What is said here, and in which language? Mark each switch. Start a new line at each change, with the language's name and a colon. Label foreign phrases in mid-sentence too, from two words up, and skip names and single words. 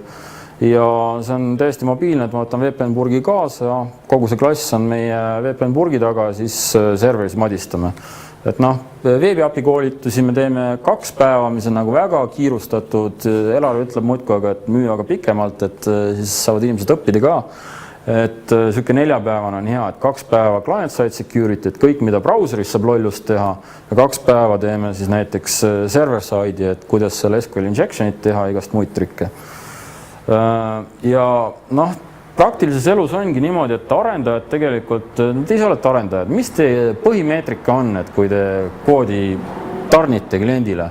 Estonian: Ja see on täiesti mobiilne, et ma võtan VPN-burgi kaasa ja kogu see klass on meie VPN-burgi taga, siis serveris madistame. Et noh, veebiapi koolitusi me teeme 2 päeva, mis on nagu väga kiirustatud. Elar ütleb muudkui, aga et müü aga pikemalt, et siis saavad inimesed õppida ka. Et selline 4-päevane on hea, et 2 päeva
English: client-side security,
Estonian: et kõik, mida brauseris saab lollust teha ja 2 päeva teeme siis näiteks server-side'i, et kuidas seal
English: SQL injection'it
Estonian: teha, igast muid trikke. Ja noh, praktilises elus ongi niimoodi, et arendajad tegelikult, te ise olete arendajad, mis teie põhimeetrika on, et kui te koodi tarnite kliendile?